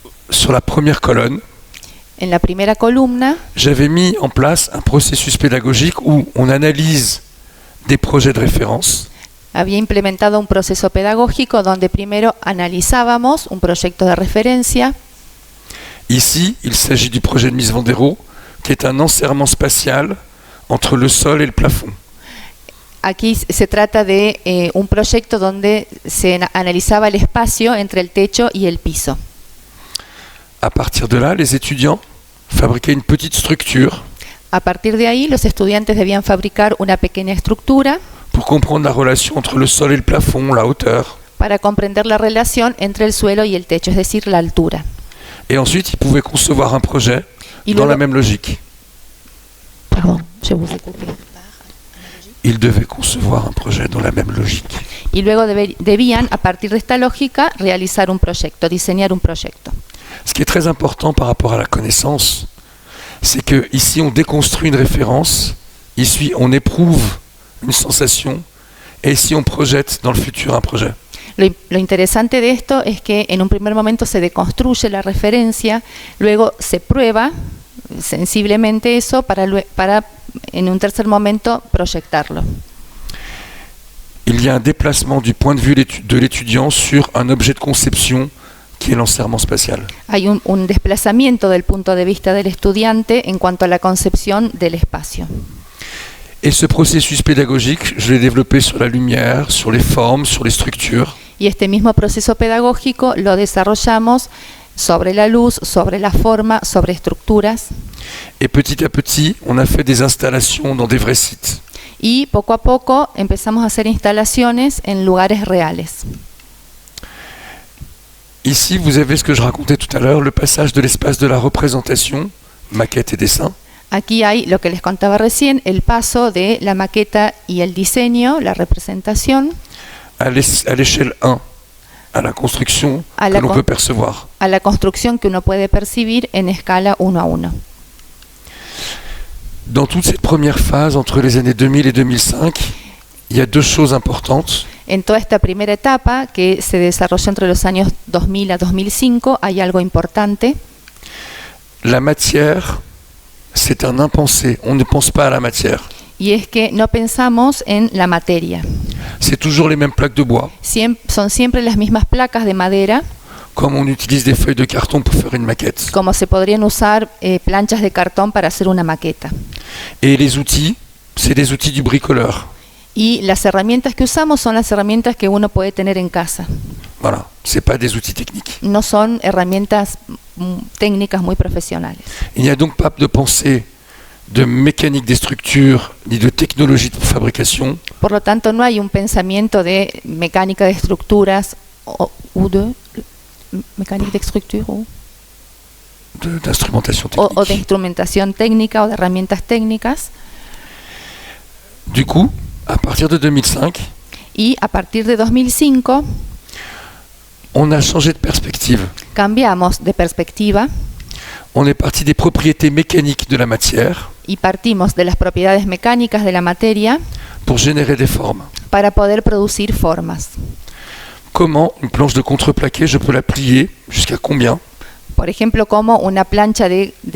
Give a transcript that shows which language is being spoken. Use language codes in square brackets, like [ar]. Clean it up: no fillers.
[fr] Sur la première colonne, [es] En la primera columna [fr] j'avais mis en place un processus pédagogique où on analyse des projets de référence, [es] había implementado un proceso pedagógico donde primero analizábamos un proyecto de referencia. [fr] Ici, il s'agit du projet de Mies van der Rohe, qui est un enserrement spatial entre le sol et le plafond. [es] Aquí se trata de un proyecto donde se analizaba el espacio entre el techo y el piso. [fr] À partir de là, les étudiants fabriquaient une petite structure [es] A partir de ahí, los estudiantes debían fabricar una pequeña estructura [fr] pour comprendre la relation entre le sol et le plafond, la hauteur. [es] para comprender la relación entre el suelo y el techo, es decir, la altura. [fr] Et ensuite, ils pouvaient concevoir un projet [es] Y [fr] dans [es] luego- [fr] la même logique. Pardon, je vous ai coupé. Ils devaient concevoir un projet dans la même logique. [es] Y luego debían, a partir de esta lógica, realizar un proyecto, diseñar un proyecto. [fr] Ce qui est très important par rapport à la connaissance, c'est que ici on déconstruit une référence, ici on éprouve une sensation, et ici on projette dans le futur un projet. [es] Lo interesante de esto es que en un primer momento se deconstruye la referencia, luego se prueba sensiblemente eso para en un tercer momento proyectarlo. [fr] il y a un déplacement du point de vue de l'étudiant sur un objet de conception qui est l'enserrement spatial. [es] Hay un desplazamiento del punto de vista del estudiante en cuanto a la concepción del espacio. [fr] Et ce processus pédagogique, je l'ai développé sur la lumière, sur les formes, sur les structures. [es] Y este mismo proceso pedagógico lo desarrollamos sobre la luz, sobre la forma, sobre estructuras. [fr] Et petit à petit, on a fait des installations dans des vrais sites. [es] Y poco a poco empezamos a hacer instalaciones en lugares reales. [fr] Ici, vous avez ce que je racontais tout à l'heure, le passage de l'espace de la représentation, maquette et dessin, [es] Aquí hay lo que les contaba recién, el paso de la maqueta y el diseño, la representación, [fr] à l'échelle 1, à la construction À que la l'on [es] con- [fr] peut percevoir. [es] a la construcción que uno puede percibir en escala 1 a 1. [fr] Dans toute cette première phase, entre les années 2000 et 2005, il y a deux choses importantes. [es] En toda esta primera etapa que se desarrolló entre los años 2000 a 2005 hay algo importante. [fr] La matière, c'est un impensé. On ne pense pas à la matière. [es] Y es que no pensamos en la materia. [fr] C'est toujours les mêmes plaques de bois, [es] Son siempre las mismas placas de madera, [fr] comme on utilise des feuilles de carton pour faire une maquette. [es] como se podrían usar planchas de cartón para hacer una maqueta. [fr] Et les outils, c'est des outils du bricoleur. [es] Y las herramientas que usamos son las herramientas que uno puede tener en casa. [fr] Voilà, c'est pas des outils techniques. [es] No son herramientas técnicas muy profesionales. [fr] Il n'y a donc pas de pensée de mécanique des structures ni de technologie de fabrication. [es] Por lo tanto, no hay un pensamiento de mecánica de estructuras o de mecánica de estructura [fr] D'instrumentation [es] o de [fr] technique. [es] instrumentación técnica o de herramientas técnicas. [fr] Du coup, à partir de 2005, [es] Y a partir de 2005 [fr] on a changé de perspective. [es] cambiamos de perspectiva [fr] On est parti des propriétés mécaniques de la matière [es] y partimos de las propiedades mecánicas de la materia [fr] pour générer des formes. [es] para poder producir formas. [fr] Comment une planche de contreplaqué, je peux la plier jusqu'à combien? [es] Por ejemplo, como una plancha de